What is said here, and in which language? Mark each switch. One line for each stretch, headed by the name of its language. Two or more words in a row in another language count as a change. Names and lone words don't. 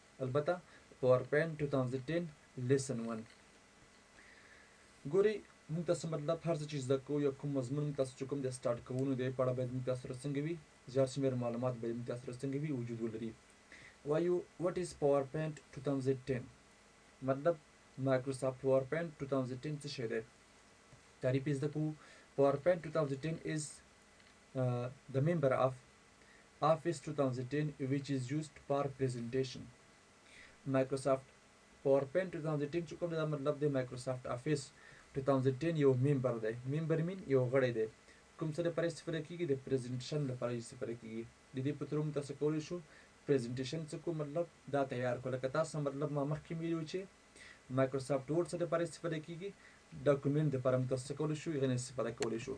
Pashto: البته پاورپوینټ 2010 لیسن 1 ګورئ موږ تاسو مطلب هر څه چې زده کوو یا کوم مضمون موږ تاسو چې کوم دی سټارټ کوو نو د هغې په اړه باید موږ تاسو سره څنګه وي زیات شمېر معلومات باید موږ تاسو سره څنګه وي وجود ولري. وایو
English: what is
Pashto: پاورپوینټ 2010 مطلب مایکروسافټ پاورپوینټ 2010 څه شی دی تعریف یې زده کوو.
English: پاورپوینټ 2010 is the member of Office 2010 which is used for presentation.
Pashto: Microsoft PowerPoint 2010 چې کوم دی دا مطلب دی مایکروسافټ افیس 2010 یو ممبر دی.
English: member mean
Pashto: یو غړی دی. کوم څه لپاره استفاده کېږي د پریزنټیشن لپاره استفاده کېږي. د دې په تور موږ تاسو کولی شو پریزنټیشن څه کو مطلب دا تیار کړو. لکه تاسو مطلب ما مخکې ویلي وو چې مایکروسافټ ورډ څه لپاره استفاده کېږي ډاکومنټ دپاره موږ تاسو څه کولی شو هغې نه استفاده کولی شو.